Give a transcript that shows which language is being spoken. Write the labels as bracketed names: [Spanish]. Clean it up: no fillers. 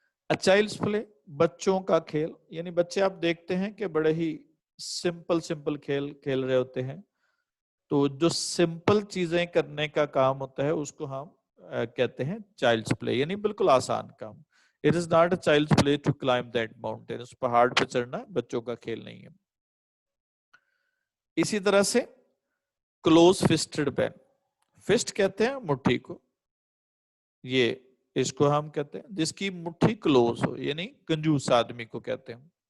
[Urdu] Childs پلے, بچوں کا کھیل, یعنی بچے آپ دیکھتے ہیں کہ بڑے ہی سمپل کھیل کھیل رہے ہوتے ہیں. تو جو سمپل چیزیں کرنے کا کام ہوتا ہے اس کو ہم کہتے ہیں چائلڈس پلے, یعنی بالکل آسان کام. [English] It is not a child's play to climb that mountain. [Urdu] اس پہاڑ پہ چڑھنا بچوں کا کھیل نہیں ہے. اسی طرح سے کلوز فسٹڈ مین, فسٹ کہتے ہیں مٹھی کو, یہ اس کو ہم کہتے ہیں جس کی مٹھی کلوز ہو, یعنی کنجوس آدمی کو کہتے ہیں.